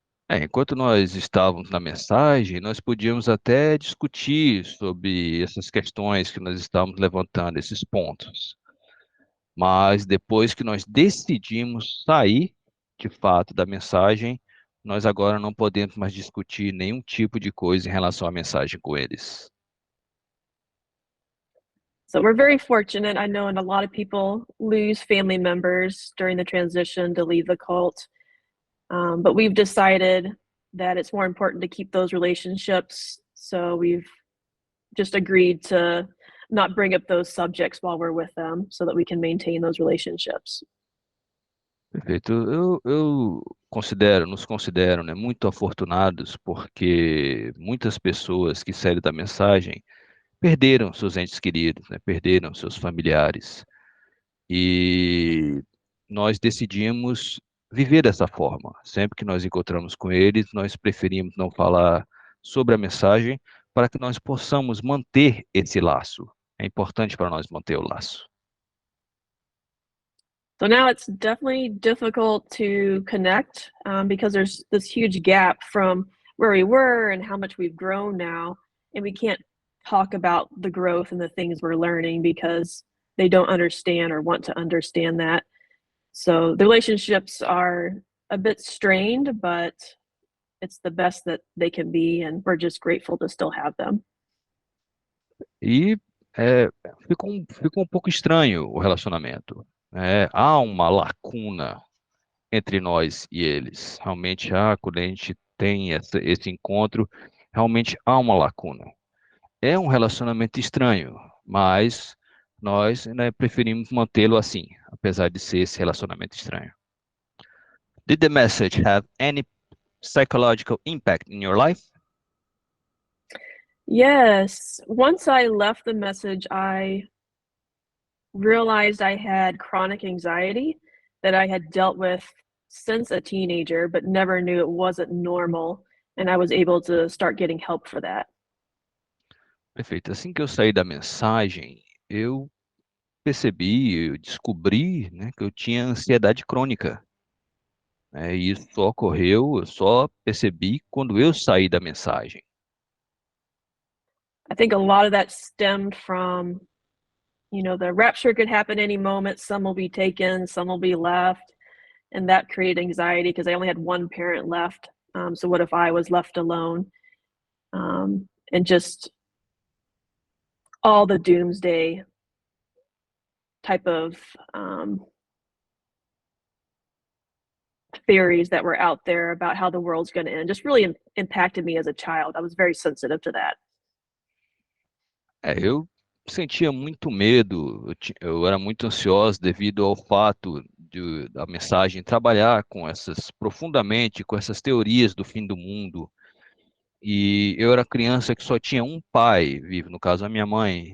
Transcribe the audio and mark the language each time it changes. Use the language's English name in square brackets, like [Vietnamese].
[Portuguese] Enquanto nós estávamos na mensagem, nós podíamos até discutir sobre essas questões que nós estávamos levantando, esses pontos. Mas depois que nós decidimos sair, de fato, da mensagem, nós agora não podemos mais discutir nenhum tipo de coisa em relação à mensagem com eles. [English] So we're very fortunate. I know, and a lot of people lose family members during the transition to leave the cult. But we've decided that it's more important to keep those relationships. So we've just agreed to not bring up those subjects while we're with them so that we can maintain those relationships. [Portuguese] Perfeito. Eu nos considero, né, muito afortunados porque muitas pessoas que saíram da mensagem perderam seus entes queridos, né, perderam seus familiares. E nós decidimos viver dessa forma. Sempre que nós encontramos com eles, nós preferimos não falar sobre a mensagem para que nós possamos manter esse laço. É importante para nós manter o laço. [English] So now it's definitely difficult to connect because there's this huge gap from where we were and how much we've grown now. And we can't talk about the growth and the things we're learning because they don't understand or want to understand that. So the relationships are a bit strained, but it's the best that they can be, and we're just grateful to still have them. [Portuguese] E ficou um pouco estranho o relacionamento. Há uma lacuna entre nós e eles. Realmente quando a gente tem esse encontro, realmente há uma lacuna. É um relacionamento estranho, mas nós, né, preferimos mantê-lo assim, apesar de ser esse relacionamento estranho. [English] Did the message have any psychological impact in your life? Yes. Once I left the Message, I realized I had chronic anxiety that I had dealt with since a teenager, but never knew it wasn't normal. And I was able to start getting help for that. [Portuguese] Perfeito. Assim que eu saí da mensagem, eu eu descobri, né, que eu tinha ansiedade crônica. E isso só ocorreu, eu só percebi quando eu saí da mensagem. [English] I think a lot of that stemmed from, the rapture could happen any moment. Some will be taken, some will be left. And that created anxiety because I only had one parent left. So what if I was left alone? And just all the doomsday type of theories that were out there about how the world's going to end just really impacted me as a child. I was very sensitive to that. [Portuguese] Eu sentia muito medo, eu era muito ansioso devido ao fato da mensagem trabalhar profundamente com essas teorias do fim do mundo. E eu era criança que só tinha um pai vivo, no caso a minha mãe.